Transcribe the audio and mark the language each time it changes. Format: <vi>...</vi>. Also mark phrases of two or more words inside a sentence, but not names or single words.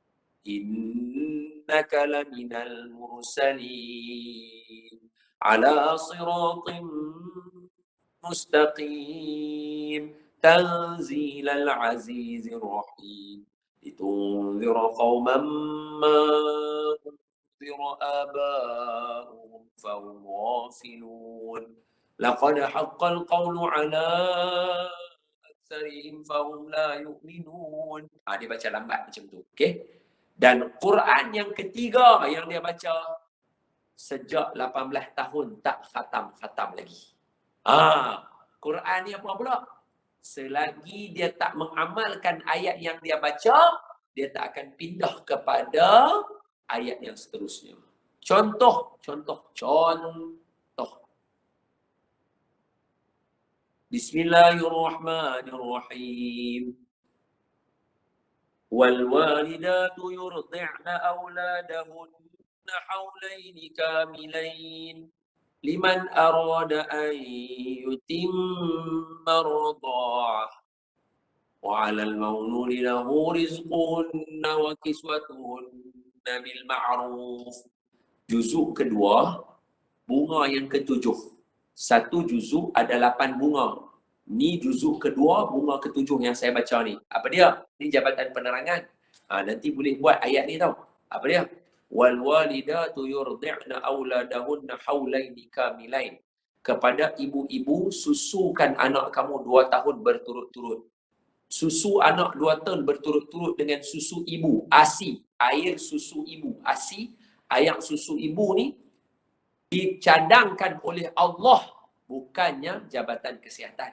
<ar>إنك لمن المرسلين على صراط مستقيم تنزيل العزيز الرحيم. لتنذر قوما ما أنذر آباؤهم فهم غافلون لقد حق القول على أكثرهم فهم لا يؤمنون.</ar> <ms>Dia baca lambat macam tu. Okay? Dan Quran yang ketiga yang dia baca sejak 18 tahun tak khatam lagi. Quran ni apa pula? Selagi dia tak mengamalkan ayat yang dia baca, dia tak akan pindah kepada ayat yang seterusnya. Contoh.</ms> <ar>بسم الله الرحمن الرحيم. والوالدات يرضعن أولادهن حولين كاملين. لمن أراد أن يتم الرضاعة وعلى المولود له رزقهن وكسوتهن بالمعروف.</ar> <ms>Juzuk kedua, bunga yang ketujuh. Satu juzuk ada 8 bunga. Ni juzuk kedua, bunga ketujuh yang saya baca ni. Apa dia? Ni jabatan penerangan. Nanti boleh buat ayat ni tau. Apa dia?</ms> <ar>والوالدات يرضعن أولادهن حولين كاملين.</ar> <ms>Kepada ibu-ibu, susukan anak kamu 2 tahun berturut-turut. Susu anak 2 tahun berturut-turut dengan susu ibu, ASI, air susu ibu, ASI, air susu ibu ni dicadangkan oleh Allah, bukannya Jabatan Kesihatan.</ms>